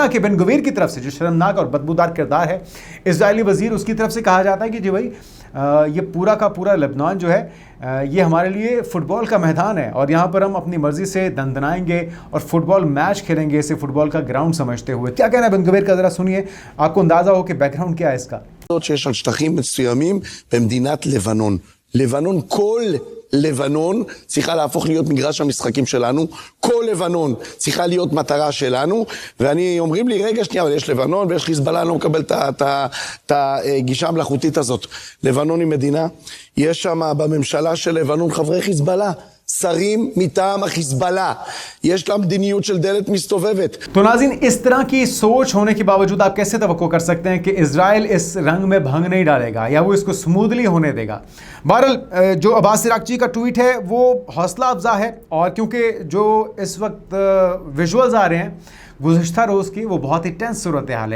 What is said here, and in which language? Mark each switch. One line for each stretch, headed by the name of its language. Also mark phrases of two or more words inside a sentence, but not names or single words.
Urdu: حالانکہ بین گویر کی طرف سے جو شرمناک اور بدبودار کردار ہے اسرائیلی وزیر، اس کی طرف سے کہا جاتا ہے کہ جی بھائی یہ پورا کا پورا لبنان جو ہے یہ ہمارے لیے فٹبال کا میدان ہے، اور یہاں پر ہم اپنی مرضی سے دندنائیں گے اور
English: football match
Urdu: کھیلیں گے، اسے فٹبال کا گراؤنڈ سمجھتے ہوئے. کیا کہنا ہے بین گویر کا، ذرا سنیے، آپ کو اندازہ ہو کہ بیک گراؤنڈ کیا ہے اس کا.
Hebrew: שיש על שטחים מסוימים במדינת לבנון. לבנון, כל לבנון צריכה להפוך להיות מגרש המשחקים שלנו, כל לבנון צריכה להיות מטרה שלנו, ואני אומרים לי, רגע שנייה, אבל יש לבנון ויש חיזבאללה, אני לא מקבל את הגישה המלאכותית הזאת. לבנון היא מדינה, יש שם בממשלה של לבנון חברי חיזבאללה, שרים מטעם החיזבאלला, יש לה מדיניות של דלת מסתובבת.
Urdu: تو ناظرین، اس طرح کی سوچ ہونے کے باوجود آپ کیسے توقع کر سکتے ہیں کہ اسرائیل اس رنگ میں بھنگ نہیں ڈالے گا یا وہ اس کو سموتھلی ہونے دے گا. بہرحال جو عباس عراقچی کا ٹویٹ ہے وہ حوصلہ افزا ہے، اور کیونکہ جو اس وقت ویژولز آ رہے ہیں گزشتہ روز کی، وہ بہت ہی ٹینس صورت حال ہے.